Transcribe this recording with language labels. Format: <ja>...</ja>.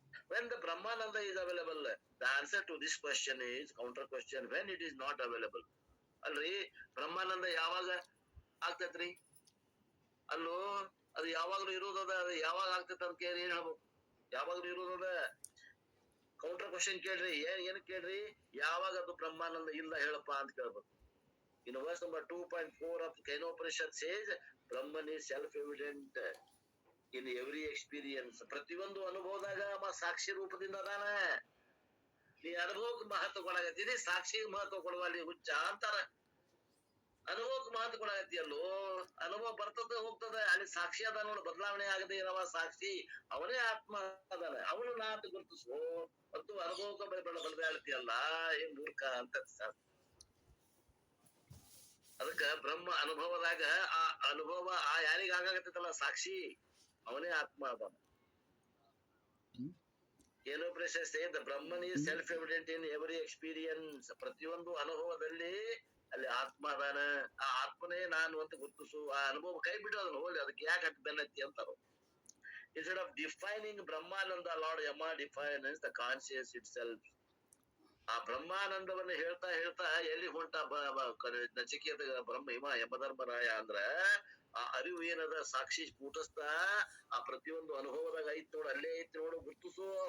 <en>when the Brahmananda is available, the answer to this question is counter question, when it is not available.</en> <kn>ಅಲ್ರಿ ಬ್ರಹ್ಮಾನಂದ ಯಾವಾಗ ಆಗ್ತೈತ್ರಿ? ಅಲ್ಲೋ ಅದು ಯಾವಾಗ್ಲೂ ಇರೋದದ, ಅದು ಯಾವಾಗ ಆಗ್ತೈತ ಅಂತ ಕೇಳಿ ಏನ್ ಹೇಳ್ಬೇಕು? ಯಾವಾಗ್ಲೂ ಇರೋದದ. ಕೌಂಟರ್ ಕ್ವಶನ್ ಕೇಳ್ರಿ, ಏನ್ ಕೇಳ್ರಿ? ಯಾವಾಗ ಅದು ಬ್ರಹ್ಮಾನಂದ ಇಲ್ಲ ಹೇಳಪ್ಪ ಅಂತ ಕೇಳ್ಬೇಕು.</kn> <en>In verse number 2.4 of Kenopanishad says, Brahman is self-evident in every experience.</en> <kn>ಪ್ರತಿಯೊಂದು ಅನುಭವದಾಗ ಸಾಕ್ಷಿ ರೂಪದಿಂದ ಅದಾನ. ನೀ ಅನುಭವಕ್ಕೆ ಮಹತ್ವ ಕೊಡಾಕತ್ತೀನಿ, ಸಾಕ್ಷಿಗೆ ಮಹತ್ವ ಕೊಡುವಲ್ಲಿ ಹುಚ್ಚ ಅಂತಾರ. ಅನುಭವಕ್ಕೆ ಮಹತ್ವ ಕೊಡಾಕತ್ತಿಯಲ್ಲೋ, ಅನುಭವ ಬರ್ತದ ಹೋಗ್ತದ, ಅಲ್ಲಿ ಸಾಕ್ಷಿ ಅದ ನೋಡು, ಬದಲಾವಣೆ ಆಗದೆ ಇರವ ಸಾಕ್ಷಿ ಅವನೇ ಆತ್ಮ ಅದಾನ, ಅವನು ನಾ ಅಂತ ಗುರುತಿಸು. ಮತ್ತು ಅನುಭವಕ್ಕೆ ಬದಲಾಳ್ತಿಯಲ್ಲ, ಏನ್ ಮೂರ್ಖ ಅಂತ. ಅದಕ್ಕ ಬ್ರಹ್ಮ ಅನುಭವದಾಗ ಆ ಅನುಭವ ಆ ಯಾರಿಗ ಆಗಾಕತ್ತಲ್ಲ ಸಾಕ್ಷಿ ಅವನೇ ಆತ್ಮ ಅದಾನ.</kn> <en>Kenopanishad says the Brahman is self-evident in every experience.</en> <kn>ಪ್ರತಿಯೊಂದು ಅನುಭವದಲ್ಲಿ ಅಲ್ಲಿ ಆತ್ಮ ಅದಾನ, ಆ ಆತ್ಮನೇ ನಾನು ಅಂತ ಗುರುತಿಸು. ಆ ಅನುಭವ ಕೈ ಬಿಡೋದನ್ನ ಹೋಗಿ ಅದಕ್ಕೆ ಯಾಕೆ ಅಟ್ ಬೆನ್ನತ್ತಿ ಅಂತಾರ.</kn> <en>Instead of defining Brahmananda, Lord Yama defines the conscious itself.</en> <kn>ಆ ಬ್ರಹ್ಮಾನಂದವನ್ನ ಹೇಳ್ತಾ ಹೇಳ್ತಾ ಎಲ್ಲಿ ಹೊಂಟ ನಚಿಕೇತ ಬ್ರಹ್ಮ ಯಮಧರ್ಮರಾಯ ಅಂದ್ರ ಆ ಅರಿವು ಏನದ ಸಾಕ್ಷಿ ಸ್ಫುಟಿಸ್ತ ಆ ಪ್ರತಿಯೊಂದು ಅನುಭವದಾಗ ಐತ್ ನೋಡು, ಅಲ್ಲೇ ಐತಿ ನೋಡು, ಗುರ್ತಿಸು.</kn>